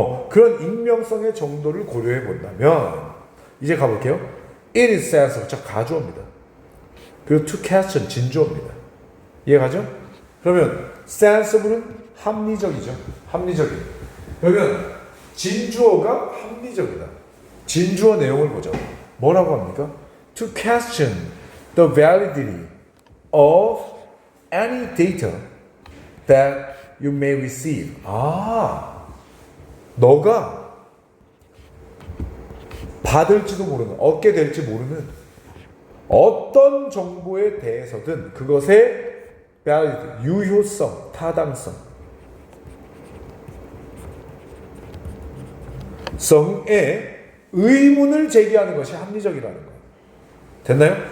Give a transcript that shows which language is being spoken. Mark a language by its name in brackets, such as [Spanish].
[Korean] 그런 익명성의 정도를 고려해 본다면 이제 가볼게요. [English] It is sensible. [Korean] 자, 가주어입니다. 그리고 [English] to question, [Korean] 진주어입니다. 이해가죠? 그러면 sensible은 합리적이죠. 합리적인. 그러면 진주어가 합리적이다. 진주어 내용을 보죠. 뭐라고 합니까? [English] To question the validity of any data that you may receive. [Korean] 너가 받을지도 모르는, 얻게 될지 모르는 어떤 정보에 대해서든 그것의 validity, 유효성, 타당성, 성에 의문을 제기하는 것이 합리적이라는 거예요. 됐나요?